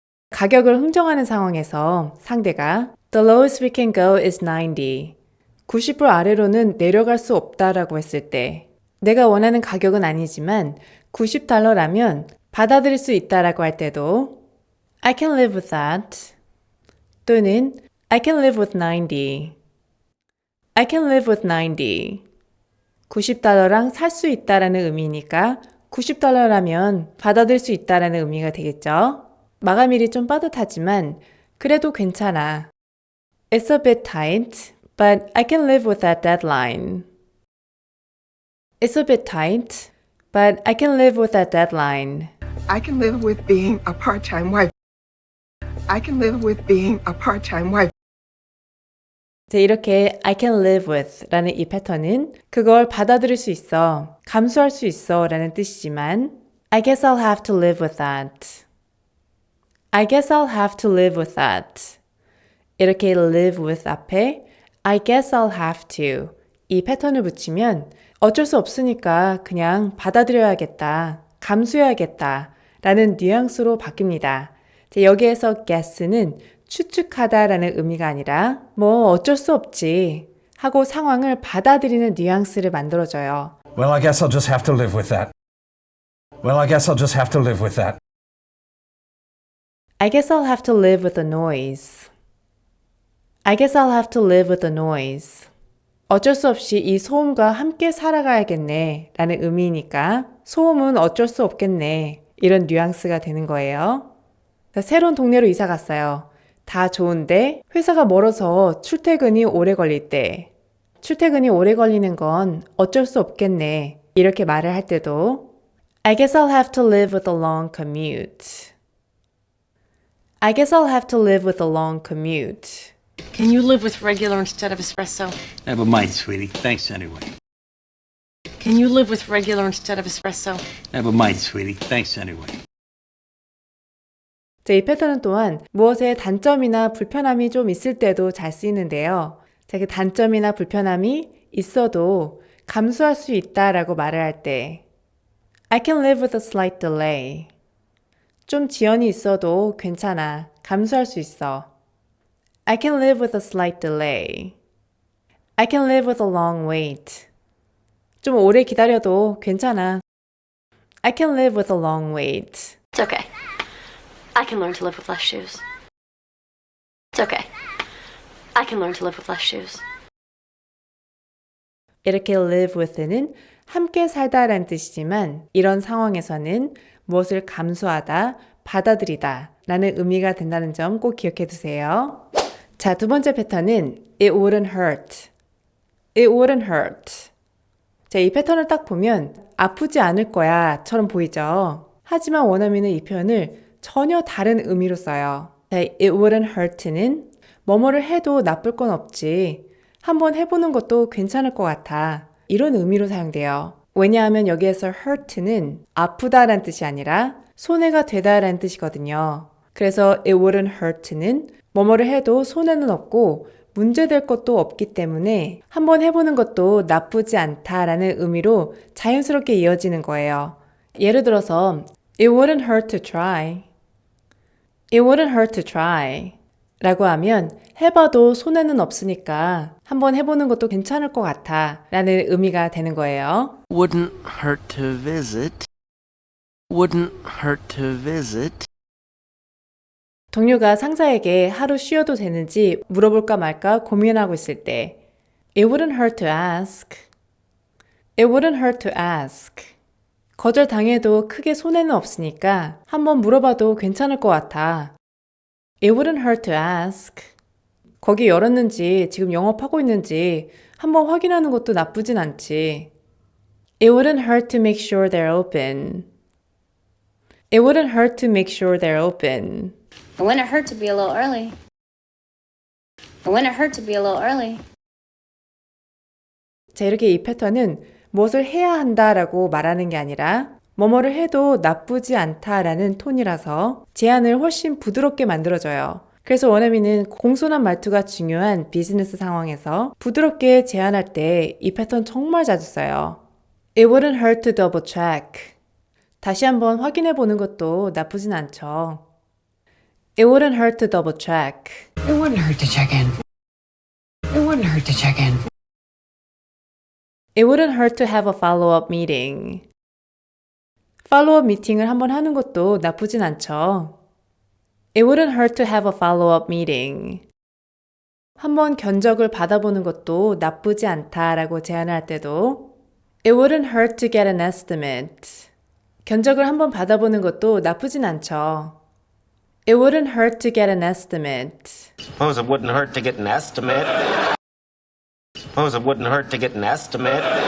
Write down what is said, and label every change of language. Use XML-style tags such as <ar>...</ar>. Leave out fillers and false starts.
<ko>가격을 흥정하는 상황에서 상대가</ko> <en>The lowest we can go is 90. 90불 아래로는 내려갈 수 없다라고 했을 때 내가 원하는 가격은 아니지만 $90라면 받아들일 수 있다라고 할 때도 I can live with that. 또는 I can live with 90. I can live with 90.</en> <ko>$90랑 살 수 있다라는 의미니까 $90라면 받아들일 수 있다라는 의미가 되겠죠. 마감일이 좀 빠듯하지만 그래도 괜찮아.</ko> <en>It's a bit tight, but I can live with that deadline. It's a bit tight, but I can live with that deadline. I can live with being a part-time wife. I can live with being a part-time wife.</en> <ko>자, 이렇게 I can live with 라는 이 패턴은 그걸 받아들일 수 있어, 감수할 수 있어 라는 뜻이지만</ko> <en>I guess I'll have to live with that. I guess I'll have to live with that.</en> <ko>이렇게 live with 앞에</ko> <en>I guess I'll have to</en> <ko>이 패턴을 붙이면 어쩔 수 없으니까 그냥 받아들여야겠다, 감수해야겠다 라는 뉘앙스로 바뀝니다. 자, 여기에서 guess는 추측하다 라는 의미가 아니라 뭐 어쩔 수 없지 하고 상황을 받아들이는 뉘앙스를 만들어줘요.</ko> <en>Well, I guess I'll just have to live with that. Well, I guess I'll just have to live with that. I guess I'll have to live with the noise. I guess I'll have to live with the noise.</en> <ko>어쩔 수 없이 이 소음과 함께 살아가야겠네 라는 의미니까 소음은 어쩔 수 없겠네 이런 뉘앙스가 되는 거예요. 자, 새로운 동네로 이사 갔어요. 다 좋은데 회사가 멀어서 출퇴근이 오래 걸릴 때 출퇴근이 오래 걸리는 건 어쩔 수 없겠네 이렇게 말을 할 때도</ko> <en>I guess I'll have to live with a long commute. I guess I'll have to live with a long commute. Can you live with regular instead of espresso? Never mind, sweetie. Thanks anyway. Can you live with regular instead of espresso? Never mind, sweetie. Thanks anyway.</en> <ko>자, 이 패턴은 또한 무엇에 단점이나 불편함이 좀 있을 때도 잘 쓰이는데요. 자, 그 단점이나 불편함이 있어도 감수할 수 있다라고 말을 할 때</ko> <en>I can live with a slight delay.</en> <ko>좀 지연이 있어도 괜찮아. 감수할 수 있어.</ko> <en>I can live with a slight delay. I can live with a long wait.</en> <ko>좀 오래 기다려도 괜찮아.</ko> <en>I can live with a long wait. It's okay. I can learn to live with less shoes. It's okay. I can learn to live with less shoes.</en> <ko>이렇게 live with는 함께 살다라는 뜻이지만 이런 상황에서는 무엇을 감수하다, 받아들이다 라는 의미가 된다는 점 꼭 기억해 두세요. 자, 두 번째 패턴은</ko> <en>It wouldn't hurt. It wouldn't hurt.</en> <ko>자, 이 패턴을 딱 보면 아프지 않을 거야 처럼 보이죠. 하지만 원어민은 이 표현을 전혀 다른 의미로 써요.</ko> <en>It wouldn't hurt</en> <ko>는 뭐뭐를 해도 나쁠 건 없지. 한번 해보는 것도 괜찮을 것 같아. 이런 의미로 사용돼요. 왜냐하면 여기에서 hurt는 아프다라는 뜻이 아니라 손해가 되다라는 뜻이거든요. 그래서</ko> <en>it wouldn't hurt</en> <ko>는 뭐뭐를 해도 손해는 없고 문제될 것도 없기 때문에 한번 해보는 것도 나쁘지 않다라는 의미로 자연스럽게 이어지는 거예요. 예를 들어서</ko> <en>It wouldn't hurt to try. It wouldn't hurt to try.</en> <ko>라고 하면 해봐도 손해는 없으니까 한번 해보는 것도 괜찮을 것 같아 라는 의미가 되는 거예요.</ko> <en>Wouldn't hurt to visit. Wouldn't hurt to visit.</en> <ko>동료가 상사에게 하루 쉬어도 되는지 물어볼까 말까 고민하고 있을 때</ko> <en>It wouldn't hurt to ask. It wouldn't hurt to ask.</en> <ko>거절당해도 크게 손해는 없으니까 한번 물어봐도 괜찮을 것 같아.</ko> <en>It wouldn't hurt to ask.</en> <ko>거기 열었는지 지금 영업하고 있는지 한번 확인하는 것도 나쁘진 않지.</ko> <en>It wouldn't hurt to make sure they're open. It wouldn't hurt to make sure they're open. It wouldn't hurt to be a little early. It wouldn't hurt to be a little early.</en> <ko>자, 이렇게 이 패턴은 무엇을 해야 한다라고 말하는 게 아니라 뭐뭐를 해도 나쁘지 않다라는 톤이라서 제안을 훨씬 부드럽게 만들어줘요. 그래서 원어민은 공손한 말투가 중요한 비즈니스 상황에서 부드럽게 제안할 때 이 패턴 정말 자주 써요.</ko> <en>It wouldn't hurt to double check.</en> <ko>다시 한번 확인해 보는 것도 나쁘진 않죠.</ko> <en>It wouldn't hurt to double check. It wouldn't hurt to check in. It wouldn't hurt to check in. It wouldn't hurt to have a follow-up meeting.</en> <ko>follow-up 미팅을 한번 하는 것도 나쁘진 않죠.</ko> <en>It wouldn't hurt to have a follow-up meeting.</en> <ko>한번 견적을 받아보는 것도 나쁘지 않다라고 제안할 때도</ko> <en>It wouldn't hurt to get an estimate.</en> <ko>견적을 한번 받아보는 것도 나쁘진 않죠.</ko> <en>It wouldn't hurt to get an estimate. Suppose it wouldn't hurt to get an estimate. Suppose it wouldn't hurt to get an estimate.</en>